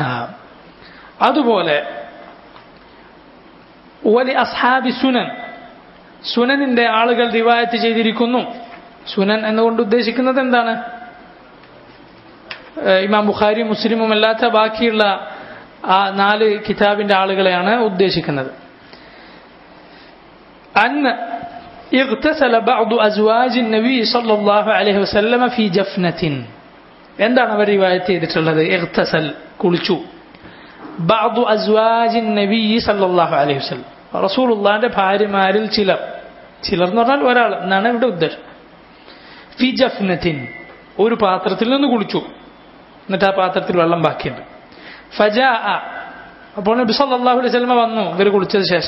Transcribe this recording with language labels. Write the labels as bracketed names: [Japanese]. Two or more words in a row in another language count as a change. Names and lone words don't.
[Malayalam] അതുപോലെ [Arabic] ولأصحاب السنن, [Malayalam] സുനനിന്റെ ആളുകൾ റിവായത്ത് ചെയ്തിരിക്കുന്നു. സുനൻ എന്നുകൊണ്ട് ഉദ്ദേശിക്കുന്നത് എന്താണ്? ഇമാം ബുഖാരി മുസ്ലിമും അല്ലാത്ത ബാക്കിയുള്ള ആ 4 കിതാബിന്റെ ആളുകളെയാണ് ഉദ്ദേശിക്കുന്നത്. [Arabic] അന്ന് اغتسل بعض أزواج النبي صلى الله عليه وسلم في جفنة. [Malayalam] എന്താണ് അവർ റിവായത്ത് ചെയ്തിട്ടുള്ളത്? ഇഗ്തസൽ, കുളിച്ചു. [Arabic] بعض أزواج النبي صلى الله عليه وسلم, [Malayalam] റസൂലുള്ളാഹിന്റെ ഭാര്യമാരിൽ ചിലർ, ചിലർ എന്ന് പറഞ്ഞാൽ ഒരാൾ എന്നാണ് ഇവിടെ ഉദ്ദേശം. [Arabic] في جفنة, [Malayalam] ഒരു പാത്രത്തിൽ നിന്ന് കുളിച്ചു, എന്നിട്ട് ആ പാത്രത്തിൽ വെള്ളം ബാക്കിയുണ്ട്. ഫജാഅ, അപ്പോൾ നബി [Arabic] صلى الله عليه وسلم [Malayalam] വന്നു ഇവർ കുളിച്ചത് ശേഷം.